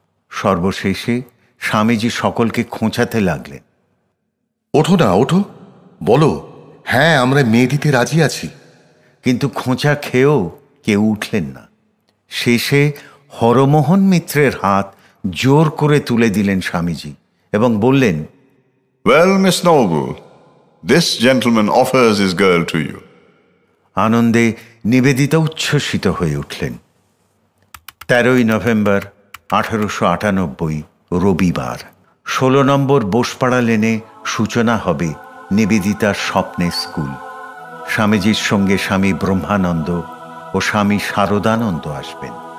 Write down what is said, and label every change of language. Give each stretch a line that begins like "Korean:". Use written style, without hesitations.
Bangla: সর্বশেষে স্বামীজি সকলকে খোঁচাতে লাগলেন, ওঠো না, ওঠো, বলো হ্যাঁ আমরা মেয়ে দিতে রাজি আছি। কিন্তু খোঁচা খেয়েও কেউ উঠলেন না। শেষে হরমোহন মিত্রের হাত জোর করে তুলে দিলেন স্বামীজি এবং বললেন,
English: Well, Miss Noble, this gentleman offers his girl to you.
Bangla: আনন্দে নিবেদিতা উচ্ছ্বসিত হয়ে উঠলেন। 13ই নভেম্বর 1898 রবিবার 16 নম্বর বোসপাড়া লেনে সূচনা হবে নিবেদিতার স্বপ্নের স্কুল। স্বামীজির সঙ্গে স্বামী ব্রহ্মানন্দ ও স্বামী শারদানন্দ আসবেন।